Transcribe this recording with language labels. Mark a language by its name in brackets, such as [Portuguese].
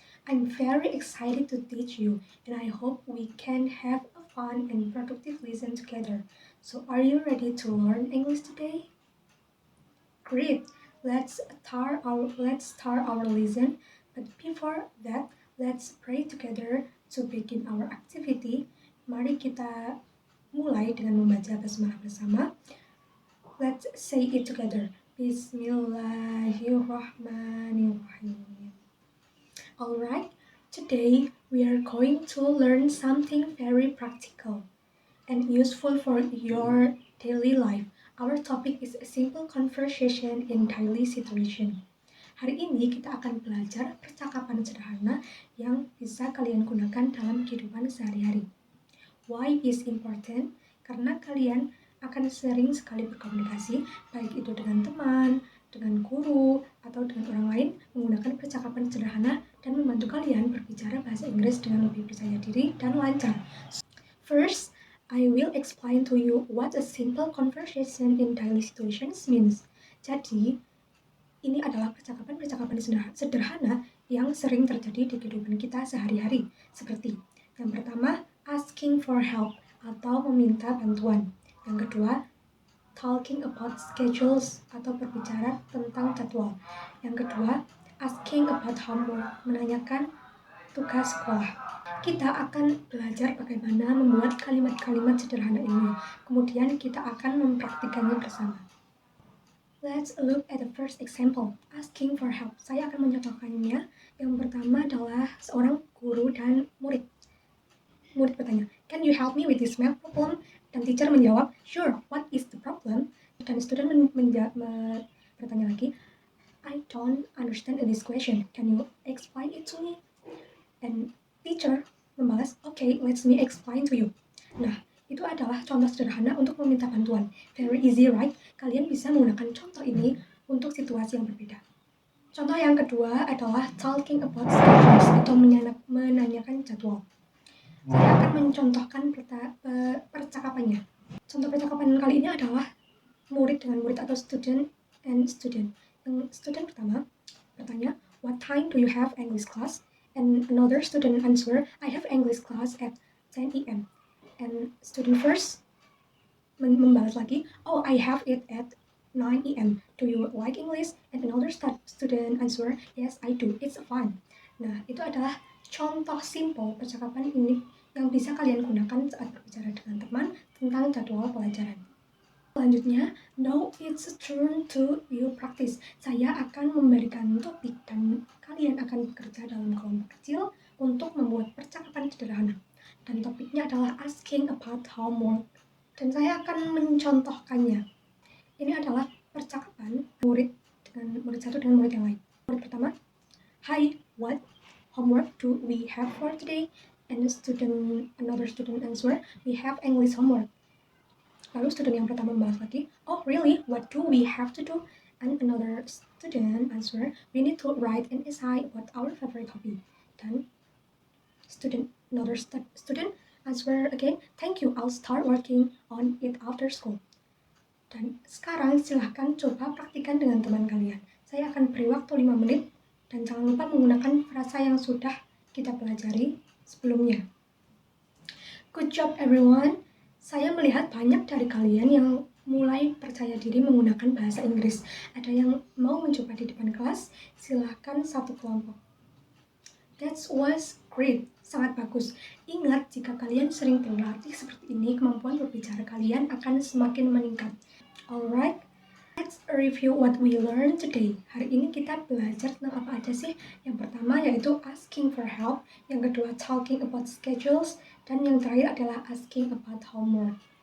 [English] I'm very excited to teach you, and I hope we can have a fun and productive lesson together. So, are you ready to learn English today? Great. Let's start our lesson. But before that, let's pray together to begin our activity. [Indonesian] Mari kita mulai dengan membaca basmalah bersama. [English] Let's say it together. Bismillahirrahmanirrahim. Alright, today we are going to learn something very practical and useful for your daily life. Our topic is a simple conversation in daily situation. [Indonesian] Hari ini kita akan belajar percakapan sederhana yang bisa kalian gunakan dalam kehidupan sehari-hari. [English] Why is important? [Indonesian] Karena kalian akan sering sekali berkomunikasi, baik itu dengan teman, dengan guru, atau dengan orang lain, menggunakan percakapan sederhana dan membantu kalian berbicara bahasa Inggris dengan lebih percaya diri dan lancar. [English] First, I will explain to you what a simple conversation in daily situations means. [Indonesian] Jadi, ini adalah percakapan-percakapan sederhana yang sering terjadi di kehidupan kita sehari-hari. Seperti, yang pertama, [English] asking for help [Indonesian] atau meminta bantuan. Yang kedua, [English] talking about schedules [Indonesian] atau berbicara tentang jadwal. Yang kedua, [English] asking about homework, [Indonesian] menanyakan tugas sekolah. Kita akan belajar bagaimana membuat kalimat-kalimat sederhana ini. Kemudian kita akan mempraktikannya bersama. [English] Let's look at the first example, asking for help. [Indonesian] Saya akan mencontohkannya. Yang pertama adalah seorang guru dan murid. Murid bertanya, [English] "Can you help me with this math problem?" [Indonesian] Dan teacher menjawab, [English] "Sure, what is the problem?" [Indonesian] Dan student bertanya lagi, [English] "I don't understand this question. Can you explain it to me?" And teacher [Indonesian] membalas, [English] "Okay, let me explain to you." [Indonesian] Nah, itu adalah contoh sederhana untuk meminta bantuan. [English] Very easy, right? [Indonesian] Kalian bisa menggunakan contoh ini untuk situasi yang berbeda. Contoh yang kedua adalah [English] talking about schedules [Indonesian] atau menanyakan jadwal. Saya akan mencontohkan percakapannya. Contoh percakapan kali ini adalah murid dengan murid atau [English] student and student. [Indonesian] Yang student pertama bertanya, [English] "What time do you have English class?" And another student answer, "I have English class at 10 a.m. And student first [Indonesian] membalas lagi, [English] "Oh, I have it at 9 a.m. Do you like English?" And another student answer, "Yes, I do. It's fun." [Indonesian] Nah, itu adalah contoh simple percakapan ini yang bisa kalian gunakan saat berbicara dengan teman tentang jadwal pelajaran. [English] Selanjutnya, now it's turn to you practice. [Indonesian] Saya akan memberikan topik dan kalian akan bekerja dalam kelompok kecil untuk membuat percakapan sederhana. Dan topiknya adalah [English] asking about homework. [Indonesian] Dan saya akan mencontohkannya. Ini adalah percakapan murid satu dengan murid yang lain. Murid pertama, [English] "Hi, what homework do we have for today?" And another student answer, "We have English homework." [Indonesian] Lalu student yang pertama membalas lagi, [English] "Oh really? What do we have to do?" And another student answer, "We need to write an essay about our favorite hobby." [Indonesian] Dan [English] another student answer again, "Thank you, I'll start working on it after school." [Indonesian] Dan sekarang silahkan coba praktikan dengan teman kalian. Saya akan beri waktu 5 menit dan jangan lupa menggunakan frasa yang sudah kita pelajari sebelumnya. [English] Good job everyone. [Indonesian] Saya melihat banyak dari kalian yang mulai percaya diri menggunakan bahasa Inggris. Ada yang mau mencoba di depan kelas? Silahkan satu kelompok. [English] That was great, [Indonesian] sangat bagus. Ingat, jika kalian sering berlatih seperti ini, kemampuan berbicara kalian akan semakin meningkat. [English] Alright, let's review what we learned today. [Indonesian] Hari ini kita belajar tentang apa aja sih? Yang pertama yaitu [English] asking for help, [Indonesian] yang kedua [English] talking about schedules, [Indonesian] dan yang terakhir adalah [English] asking about homework.